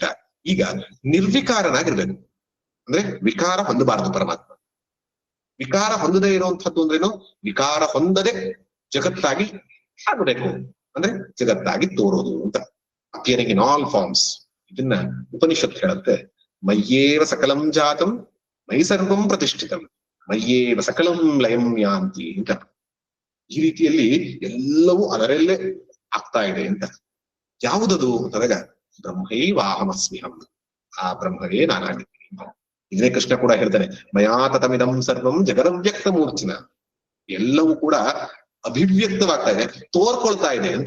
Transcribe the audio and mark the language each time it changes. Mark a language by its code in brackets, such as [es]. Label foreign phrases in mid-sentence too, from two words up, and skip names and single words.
[kn] ಈಗ ನಿರ್ವಿಕಾರನಾಗಿರ್ಬೇಕು ಅಂದ್ರೆ ವಿಕಾರ ಹೊಂದಬಾರದು ಪರಮಾತ್ಮ. ವಿಕಾರ ಹೊಂದದೇ ಇರುವಂತಹದ್ದು ಅಂದ್ರೇನು? ವಿಕಾರ ಹೊಂದದೆ ಜಗತ್ತಾಗಿ ಆಗಬೇಕು ಅಂದ್ರೆ ಜಗತ್ತಾಗಿ ತೋರೋದು ಅಂತ. [en] appearing in all forms. [kn] ಇದನ್ನ ಉಪನಿಷತ್ ಹೇಳುತ್ತೆ, [sa] ಮಯ್ಯೇವ ಸಕಲಂ ಜಾತಂ ಮೈ ಸರ್ವಂ ಪ್ರತಿಷ್ಠಿತಂ ಮಯ್ಯೇವ ಸಕಲಂ ಲಯಂ ಯಾಂತಿ ಅಂತ. [kn] ಈ ರೀತಿಯಲ್ಲಿ ಎಲ್ಲವೂ ಅದರಲ್ಲೇ ಆಗ್ತಾ ಇದೆ ಅಂತ. ಯಾವುದದು ಅಂತಂದಾಗ ಬ್ರಹ್ಮೈವಾಹಮಸ್ಮಿಹಂ, ಆ ಬ್ರಹ್ಮವೇ ನಾನಾಗಿದ್ದೀನಿ. ಇದನ್ನೇ ಕೃಷ್ಣ ಕೂಡ ಹೇಳ್ತಾನೆ, [sa] ಮಯಾ ತತಮಿದಂ ಸರ್ವಂ ಜಗದವ್ಯಕ್ತ ಮೂರ್ಛಿನ. [kn] ಎಲ್ಲವೂ ಕೂಡ ಅಭಿವ್ಯಕ್ತವಾಗ್ತಾ ಇದೆ, ತೋರ್ಕೊಳ್ತಾ ಇದೆ ಅಂತ.